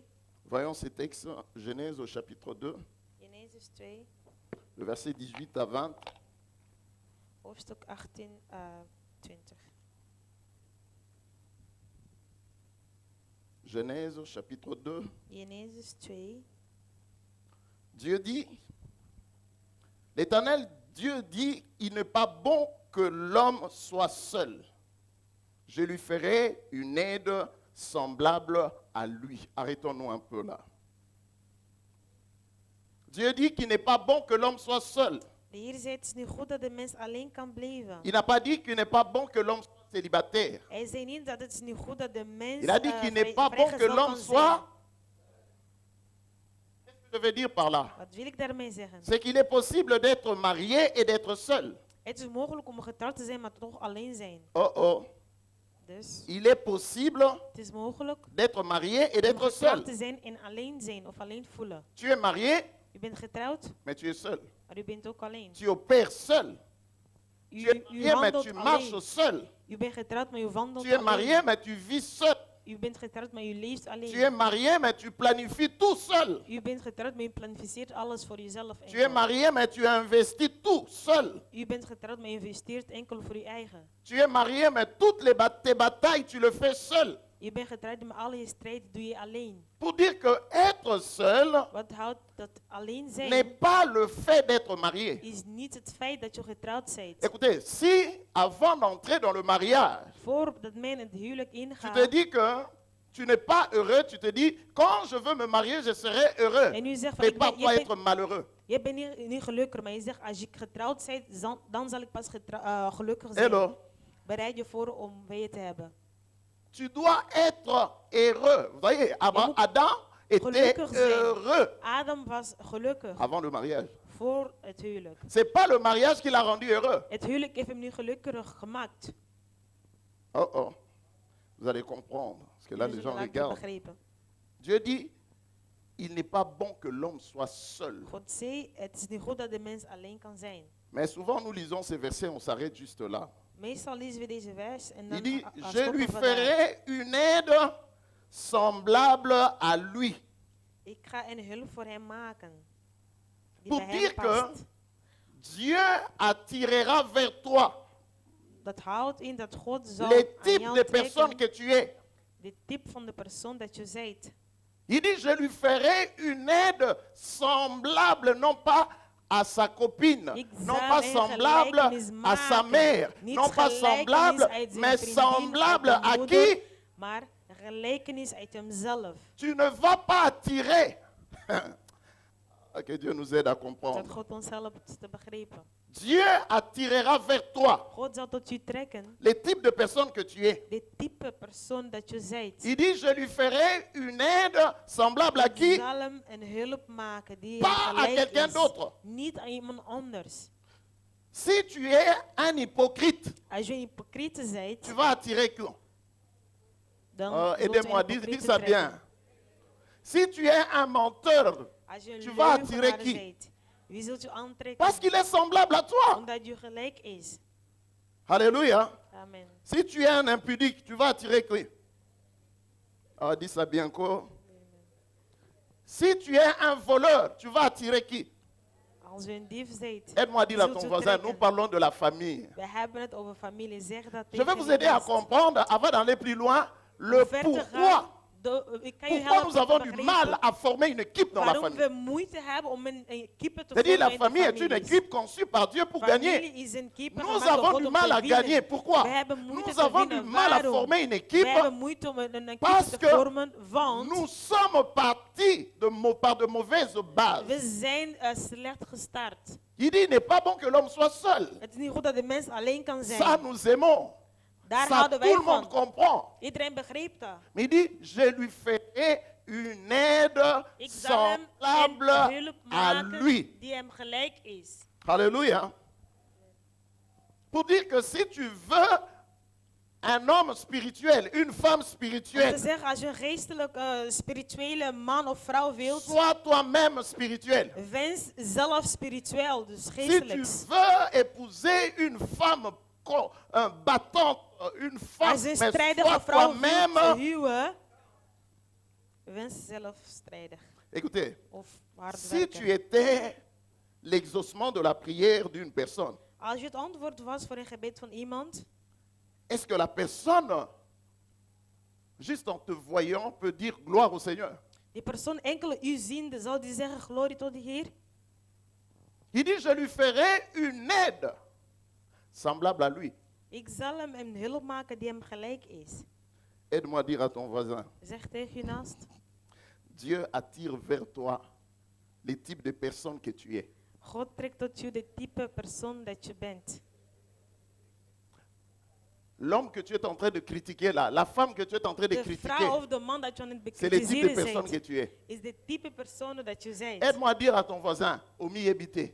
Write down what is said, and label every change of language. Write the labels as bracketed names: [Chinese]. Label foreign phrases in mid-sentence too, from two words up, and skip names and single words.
[French] Voyons ces textes, Genèse au chapitre 2, [Dutch] Genesis 2, [French] le verset 18 à 20. [Dutch] hoofdstuk 18 20. [French] Genèse au chapitre 2. [Dutch] Genesis 2. [French] Dieu dit, l'Éternel Dieu dit, il n'est pas bon que l'homme soit seul. Je lui ferai une aide semblable à lui. Arrêtons-nous un peu là. Dieu dit qu'il n'est pas bon que l'homme soit seul. [Dutch] De Heer zei, het is niet goed dat de mens alleen kan blijven. [French] Il n'a pas dit qu'il n'est pas bon que l'homme soit célibataire. [Dutch] Hij zei niet dat het is niet goed dat de mens [French] Il a dit qu'il n'est pas bon que [Dutch] vrijgezel [French] l'homme [Dutch] kan [French] soit... [Dutch] zijn. [French] Qu'est-ce que je veux dire par là? [Dutch] Wat wil ik daarmee zeggen? [French] C'est qu'il est possible d'être marié et d'être seul. [Dutch] Het is mogelijk om getrouwd te zijn, maar toch alleen zijn. Oh oh. Dus [French] Il est possible [Dutch] het is mogelijk [French] d'être marié et [Dutch] om [French] d'être [Dutch] getrouwd [French] seul. [Dutch] te zijn en alleen zijn of alleen voelen. [French] Tu es marié, [Dutch] U bent getrouwd, [French] mais tu es seul. [Dutch] maar u bent ook alleen. [French] Tu opères seul. Tu es [Dutch] U [French] marié, mais [Dutch] handelt [French] tu marches [Dutch] alleen. [French] seul. [Dutch] U bent getrouwd, maar u wandelt [French] Tu es marié, [Dutch] alleen. [French] mais tu vis seul. [Dutch] U bent getrouwd, maar u leeft [French] Tu es [Dutch] alleen. [French] marié, mais tu planifies tout seul. [Dutch] U bent getrouwd, maar u planificeert alles voor jezelf [French] Tu es [Dutch] enkel. [French] marié, mais tu investis tout seul. [Dutch] U bent getrouwd, maar u investeert enkel voor uw eigen. [French] Tu es marié, mais toutes tes batailles, tu le fais seul. [Dutch] Je bent getrouwd, maar alle je strijd doe je alleen. [French] Pour dire que être seul [Dutch] Wat houdt dat alleen [French] n'est [Dutch] zijn? [French] pas le fait d'être marié. [Dutch] Is niet het feit dat je getrouwd bent. [French] Écoutez, si avant d'entrer dans le mariage, [Dutch] Voordat men het huwelijk [French] tu [Dutch] ingaat. [French] te dis que tu n'es pas heureux, tu te dis, quand je veux me marier, je serai heureux. [Dutch] En u zegt van, ik ben, [French] Prépare-toi à être malheureux. [Dutch] je bent niet gelukkig, maar je zegt als je getrouwd bent, dan zal ik pas gelukkig zijn. [English] Hello. [Dutch] Bereid je voor om weeën te hebben. [French] Tu dois être heureux. Vous voyez, Adam était [Dutch] Gelukkig zijn. [French] heureux [Dutch] Adam was gelukkig [French] avant le mariage. [Dutch] voor het huwelijk. [French] C'est pas le mariage qui l'a rendu heureux. [Dutch] Het huwelijk heeft hem nu gelukkig gemaakt. [French] Oh oh. Vous allez comprendre. Parce que là, [Dutch] Jullie [French] les gens [Dutch] zullen later [French] regardent. [Dutch] begrijpen. [French] Dieu dit, il n'est pas bon que l'homme soit seul. [Dutch] God zei, het is niet goed dat de mens alleen kan zijn. [French] Mais souvent, nous lisons ces versets, on s'arrête juste là. [Dutch] Meestal lezen we deze vers en [French] Il [Dutch] dan [French] dit, je [Dutch] stoppen [French] lui [Dutch] we daar. [French] ferai une aide semblable à lui. [Dutch] Ik ga een hulp voor hem maken. Die [French] Pour [Dutch] bij hem [French] dire que [Dutch] past. [French] Dieu attirera vers toi [Dutch] Dat houdt in dat God zal [French] les [Dutch] aan [French] types [Dutch] jou [French] de personnes [Dutch] trekken. [French] que tu es. [Dutch] De type van de persoon dat je zijt. [French] Il dit, je lui ferai une aide semblable, non pas à sa copine, [Dutch] Ik [French] non [Dutch] zal [French] pas [Dutch] een [French] semblable [Dutch] gelijkenis [French] à sa [Dutch] maken. [French] mère, [Dutch] Niet [French] non pas [Dutch] gelijkenis [French] semblable, [Dutch] uit zijn [French] mais [Dutch] vriendin, [French] semblable [Dutch] uit de [French] à [Dutch] moeder, [French] qui? [Dutch] Maar een gelijkenis uit hemzelf. [French] Tu ne vas pas attirer. Que Dieu nous aide à [Dutch] Dat [French] comprendre. [Dutch] God ons helpt te begrijpen. [French] Dieu attirera vers toi [Dutch] God zal tot u trekken. [French] les types de personnes que tu es. [Dutch] De type persoon dat je zijt. [French] Il dit, je lui ferai une aide semblable à [Dutch] Ik [French] qui? [Dutch] zal hem een hulp maken die [French] Pas [Dutch] hem [French] à [Dutch] gelijk [French] quelqu'un [Dutch] is. [French] d'autre. [Dutch] Niet aan iemand anders. [French] Si tu es un hypocrite, [Dutch] Als je een hypocriete bent, [French] tu vas attirer qui? [Dutch] dan zult je [French] Aidez-moi, [Dutch] een [French] dis [Dutch] hypocriete [French] ça [Dutch] trekken. [French] bien. Si tu es un menteur, [Dutch] Als je een [French] tu vas attirer [Dutch] leugenaar [French] qui? [Dutch] bent, wie zult je aantrekken? [French] Parce qu'il est semblable à toi. [Dutch] Omdat je gelijk is. [French] Alléluia. Amen. Si tu es un impudique, tu vas attirer qui? Ah, dis ça bien encore. Si tu es un voleur, tu vas attirer qui? [Dutch] Als je een dief bent, [French] Aide-moi à dire à [Dutch] zult [French] ton [Dutch] je [French] voisin, nous [Dutch] trekken. [French] parlons de la famille. [Dutch] We hebben het over familie. Zeg dat [French] Je vais [Dutch] tegen [French] vous [Dutch] je [French] aider à [Dutch] naaste. [French] comprendre, avant d'aller plus loin, le [Dutch] Om ver te gaan, [French] pourquoi. [Dutch] ik kan je [French] Pourquoi [Dutch] helpen [French] nous [Dutch] te [French] avons du [Dutch] begrijpen [French] mal à former une équipe dans la [Dutch] waarom [French] famille. [Dutch] we moeite hebben om een equipe te [French] C'est-à-dire, [Dutch] vormen [French] la [Dutch] in de [French] famille est une [Dutch] families. [French] équipe conçue par Dieu pour gagner. [Dutch] Familie is een keeper [French] Nous [Dutch] gemaakt door [French] avons [Dutch] God [French] du [Dutch] om [French] mal [Dutch] te [French] à [Dutch] winnen. [French] gagner. Pourquoi? [Dutch] We hebben moeite [French] Nous [Dutch] te [French] avons du [Dutch] winnen. [French] mal à [Dutch] Waarom? [French] former une [Dutch] We [French] équipe [Dutch] hebben moeite om een [French] parce [Dutch] equipe te [French] que [Dutch] vormen, want [French] nous sommes partis par de mauvaises [Dutch] we [French] bases. [Dutch] zijn slecht gestart. [French] Il dit, il n'est pas bon que l'homme soit seul. [Dutch] Het is niet goed dat de mens alleen kan [French] Ça, [Dutch] zijn. [French] nous aimons. [Dutch] Daar [French] Ça, [Dutch] houden [French] tout [Dutch] wij [French] le monde [Dutch] van. [French] comprend. [Dutch] Iedereen begreep dat. [French] Mais il dit, je lui ferai une aide [Dutch] Ik zal hem [French] semblable [Dutch] een hulp [French] à [Dutch] maken [French] lui. [Dutch] die hem gelijk is. [French] Alléluia. Pour dire que si tu veux un homme spirituel, une femme [Dutch] Om te [French] spirituelle, [Dutch] zeggen, als je een geestelijke, spirituele man of vrouw wilt, [French] sois toi-même spirituel. [Dutch] wens zelf spiritueel, dus [French] Si tu [Dutch] geestelijks. [French] veux épouser une femme battante, une femme, [Dutch] Als je een [French] mais [Dutch] strijdige [French] sois [Dutch] vrouw wilt [French] toi-même. [Dutch] huwen, wens zelf strijdig [French] Écoutez, [Dutch] of hard [French] si tu [Dutch] werken. [French] étais l'exaucement de la prière d'une personne, [Dutch] Als je het antwoord was voor een gebed van iemand, [French] est-ce que la personne, juste en te voyant, peut dire gloire au Seigneur? [Dutch] die persoon enkele u ziende, zal die zeggen glorie tot de Heer? [French] Il dit, je lui ferai une aide semblable à lui. [Dutch] Ik zal hem een hulp maken die hem gelijk is. [French] Aide-moi à dire à ton voisin, [Dutch] Zeg tegen je naast, [French] Dieu attire vers toi les types de personnes que tu es. [Dutch] God trekt tot je de type persoon dat je bent. [French] L'homme que tu es en train de critiquer là, la femme que tu es en train de [Dutch] De [French] critiquer, [Dutch] vrouw of de man dat je aan het [French] c'est les types de [Dutch] bekritiseren [French] personnes que [Dutch] bent, [French] tu es. [Dutch] is de type persoon dat je bent. [French] Aide-moi à dire à ton voisin, Omi Ebité,